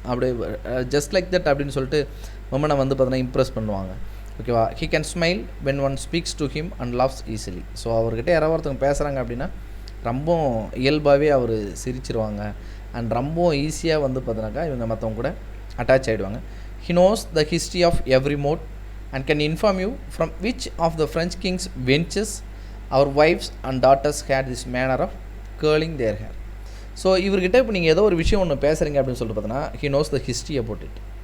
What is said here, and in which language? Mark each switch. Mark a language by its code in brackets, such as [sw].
[ta] அப்படியே just like that அப்படின்னு சொல்லிட்டு உமனை வந்து பார்த்தீங்கன்னா இம்ப்ரெஸ் பண்ணுவாங்க. ஓகேவா. [en] He can smile when one speaks to him and laughs easily. [ta] So அவர்கிட்ட யாராவது ஒருத்தவங்க பேசுகிறாங்க அப்படின்னா ரொம்ப இயல்பாகவே அவர் சிரிச்சிருவாங்க அண்ட் ரொம்ப ஈஸியாக வந்து பார்த்தீங்கன்னாக்கா இவங்க மற்றவங்க கூட அட்டாச் ஆகிடுவாங்க. [en] He knows the history of every mode and can inform you from which of the French kings' benches our wives and daughters had this manner of curling their hair. [ta] So இவர்கிட்ட இப்போ நீங்கள் ஏதோ ஒரு விஷயம் ஒன்று பேசுகிறீங்க அப்படின்னு சொல்லிட்டு பார்த்தோன்னா [en] he knows the history about it.